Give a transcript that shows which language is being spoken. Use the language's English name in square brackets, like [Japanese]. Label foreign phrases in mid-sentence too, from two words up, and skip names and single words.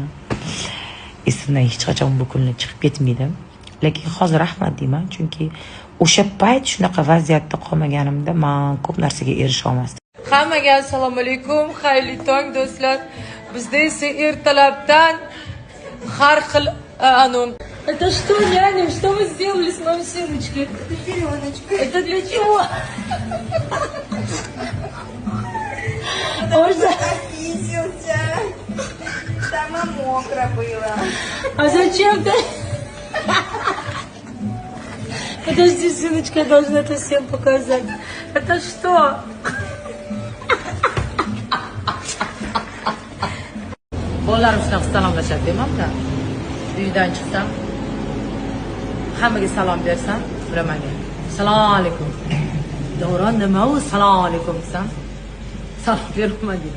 [Uzbek] Esimdan hech qachon bu kunlar chiqib ketmaydi. Lekin hozir rahmat deyman, chunki o'sha payt shunaqa vaziyatda qolmaganimda men ko'p narsaga erisha olmasdim. Hammaga assalomu alaykum, xayrli tong do'stlar. Bizda esa ertalabdan har xil [Russian] Это что, няня? Что вы сделали с моей сыночкой? Это пеленочка. Это для чего? Потому что описался. Сама мокро было. А зачем ты? Подожди, сыночка, я должна это всем показать. Это что? [Uzbek] Bolalarim shunaqa salomlashadi demamda. Uydan chiqsam, hammaga salom bersam, bilamanga. Assalomu alaykum. Davron nima u assalomu alaykum desam, salom bermayman dedim.